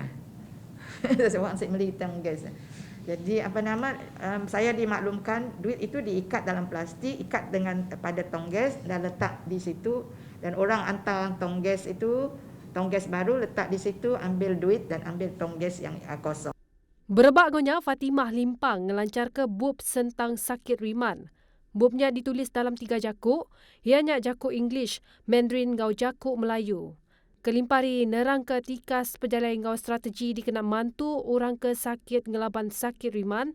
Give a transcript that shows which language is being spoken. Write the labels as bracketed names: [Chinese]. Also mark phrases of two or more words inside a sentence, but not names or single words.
[Malay] Seorang saya beli tong gas. Jadi saya dimaklumkan duit itu diikat dalam plastik, ikat dengan pada tong gas dan letak di situ, dan orang hantar tong gas itu, tong gas baru letak di situ, ambil duit dan ambil tong gas yang kosong. [Iban] Berebaknya Fatimah limpang ngelancar ke bub sentang sakit riman. Bubnya ditulis dalam 3 jakuk, ianya jakuk English, Mandarin ngau jakuk Melayu. Kelimpari nerang ke tikas perjalanan ngau strategi dikena mantu orang ke sakit ngelaban sakit riman.